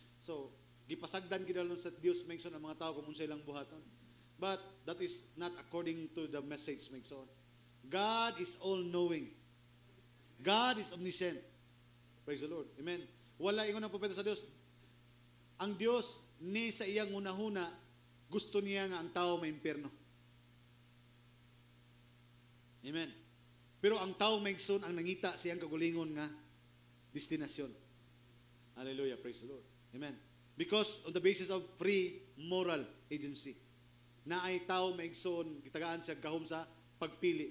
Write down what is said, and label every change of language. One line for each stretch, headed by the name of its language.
Cebuano: So gipasagdan gidalon sa Dios maigsoon ang mga tao kung unsay lang buhaton.
English: But that is not according to the message
Cebuano: maigsoon.
English: God is all-knowing. God is omniscient. Praise the Lord. Amen.
Cebuano: Wala ingon ang propeta sa Dios. Ang Dios ni sa iyang hunahuna gusto niya nga ang tao may impyerno. Amen. Pero ang tao maigsoon ang nangita siyang kagulingon nga destinasyon. Hallelujah.
English: Praise the Lord.
Cebuano: Amen.
English: Because on the basis of free moral agency.
Cebuano: Na ay tao maigsoon gitagaan siya gahom sa pagpili.